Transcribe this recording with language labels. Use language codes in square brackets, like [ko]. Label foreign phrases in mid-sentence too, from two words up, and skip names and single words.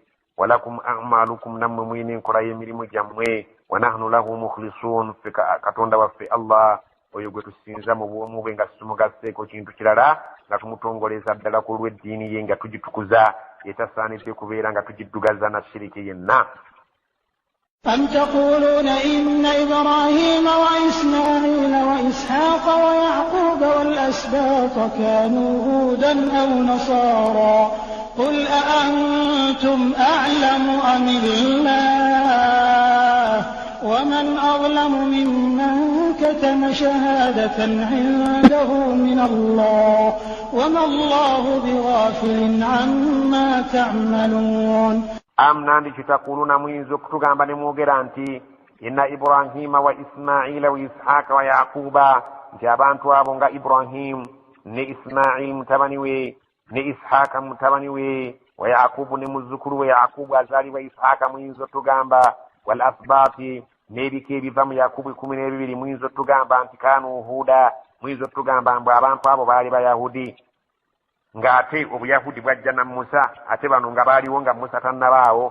[ar] ولكم أعمالكم, [lg] nammwe mulina enkola y'emirimu gyammwe. [ar] ونحن له مخلصون, [lg] ffe Katonda waffe Allah oyo gwe tusinza mu bwomu bwe nga tumugasseeko kintu kirala, nga tumutongoleza ddala ku lw'eddiini ye nga tugitukuza, etasaanidde kubeera nga tugiddugaza na shiriki yenna. [ar] أم تقولون إن إبراهيم وإسماعيل وإسحاق ويعقوب والأسباط كانوا هودا أو نصارى قل أأنتم أعلم أم الله ومن أظلم ممن كتم شهادة عنده من الله وما الله بغافل عما تعملون. [lg] Am nandi kitakuluna mwinzo kutugamba ne mwogera nti [ar] إن إبراهيم وإسماعيل وإسحاق ويعقوب, [lg] nti abantu abo nga Ibrahim ne Ismail mutabani we ne Ishaaka mutabani we wa Yaqubu ne muzzukulu we Yaqubu azaalibwa Ishaaka mwinzo tugamba [ar] والأسباط [lg] n'ebika ebiva mu Yaqubu 12 mwinzo tugamba nti [ar] كانوا هودا, [lg] mwinzo tugamba mbu abantu abo baali Bayahudi ng'ate obuyahudi bwajja na Musa, ate bano nga baaliwo nga Musa tannabaawo.